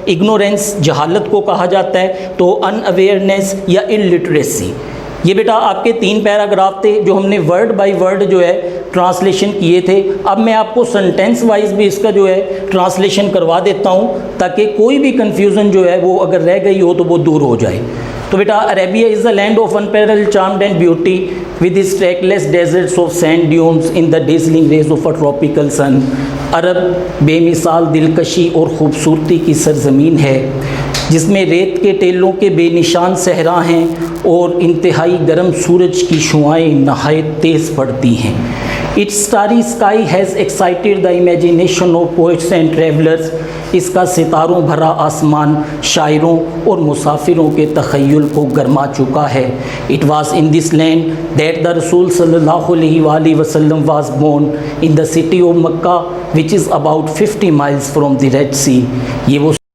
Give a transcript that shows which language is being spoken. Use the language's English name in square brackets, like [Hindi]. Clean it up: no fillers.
[Urdu] Ignorance جہالت کو کہا جاتا ہے. تو ان اویئرنیس یا الٹریسی. یہ بیٹا آپ کے 3 پیراگراف تھے جو ہم نے ورڈ بائی ورڈ جو ہے ٹرانسلیشن کیے تھے. اب میں آپ کو سنٹینس وائز بھی اس کا جو ہے ٹرانسلیشن کروا دیتا ہوں تاکہ کوئی بھی کنفیوژن جو ہے وہ اگر رہ گئی ہو تو وہ دور ہو جائے. تو بیٹا [English] Arabia is the land of unparalleled charm and beauty with its trackless deserts of sand dunes in the dazzling rays of a tropical sun. [Urdu] عرب بے مثال دلکشی اور خوبصورتی کی سرزمین ہے جس میں ریت کے ٹیلوں کے بے نشان صحرا ہیں اور انتہائی گرم سورج کی شعاعیں نہایت تیز پڑتی ہیں. [English] Its starry sky has excited the imagination of poets and travelers. [Urdu] اس کا ستاروں بھرا آسمان شاعروں اور مسافروں کے تخیل کو گرما چکا ہے. [English] It was in this land that the Rasul sallallahu alaihi wasallam was born in the city of Makkah which is about 50 miles from the Red Sea. [Urdu] یہ وہ